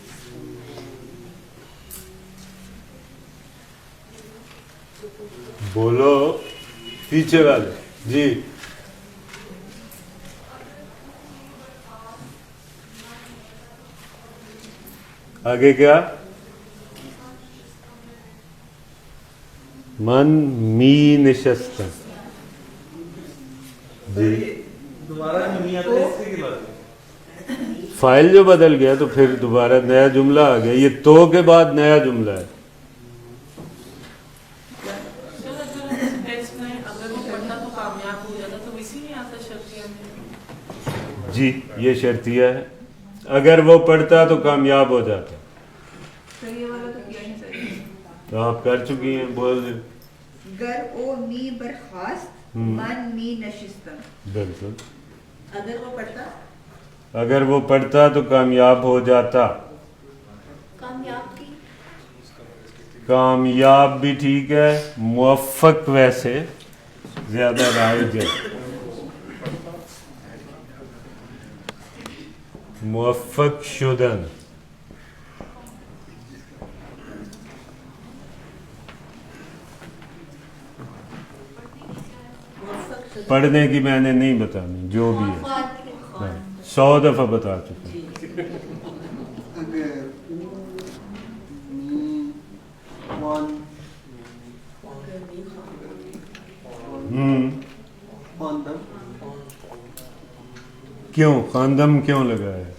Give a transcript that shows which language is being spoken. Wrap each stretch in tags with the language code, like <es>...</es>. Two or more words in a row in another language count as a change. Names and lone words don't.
<ur>بولو پیچھے والے. جی آگے کیا؟</ur> <fa>من می نشستن.</fa> <ur>جی دوبارہ نہیں آتا اس سے کی بات ہے. فائل جو بدل گیا تو پھر دوبارہ نیا جملہ آ گیا. یہ تو کے بعد نیا جملہ ہے. جی یہ شرطیہ ہے. اگر وہ پڑھتا تو کامیاب ہو جاتا. تو آپ کر چکی ہیں. بول دیں.</ur> <fa>گر او می برخاست من می نشستم.</fa> <ur>بالکل. اگر وہ پڑھتا تو کامیاب ہو جاتا. کامیاب بھی ٹھیک ہے. موفق ویسے زیادہ رائج ہے.</ur> <fa>موفق شدن.</fa> <ur>پڑھنے کی میں نے نہیں بتانی جو بھی ہے 100 دفعہ بتا چکا. کیوں خاندم کیوں لگا ہے؟</ur>